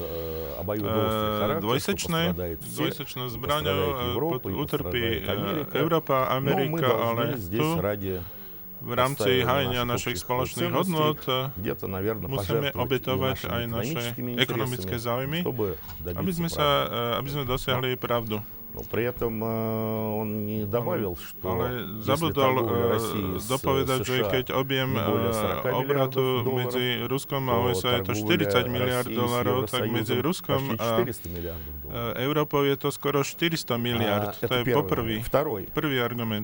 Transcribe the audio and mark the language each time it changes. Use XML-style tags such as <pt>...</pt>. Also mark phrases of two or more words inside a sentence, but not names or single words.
<sk>dvojsečnou zbraňou, utrpí Európa, Amerika, ale tu v rámci hájenia našich spoločných hodnôt musíme obetovať aj naše ekonomické záujmy, aby sme dosiahli pravdu.</sk> <ru>Но при этом он не добавил, что</ru> <sk>ale zabudol dopovedať, že keď objem obratu medzi Ruskom a USA je to 40 miliard dolárov, tak medzi Ruskom a Európou je to skoro 400 miliard. To je prvý argument.</sk>